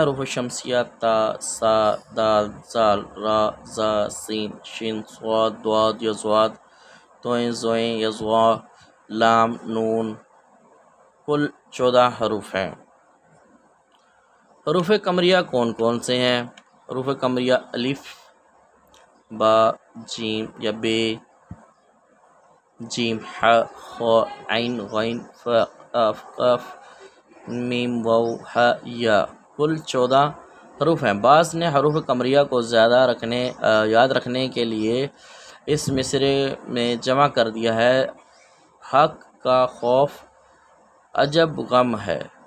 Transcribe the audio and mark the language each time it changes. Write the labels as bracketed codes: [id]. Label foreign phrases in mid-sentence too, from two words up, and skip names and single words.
[ur] حروف شمسیہ تا، سا، دال، زال، را، زا، سین، شین، صاد، ضاد، یضاد، طویں، زویں، یضوا، لام، نون، کل 14 حروف ہیں۔ حروف قمریہ کون کون سے ہیں؟ حروف قمریہ الف، با، جیم یا بے، جیم، ح، خ، عین، غین، ف، قاف، میم، واو، ح، یا، کل 14 حروف ہیں۔ بعض نے حروف قمریہ کو یاد رکھنے کے لیے اس مصرعے میں جمع کر دیا ہے: حق کا خوف عجب غم ہے۔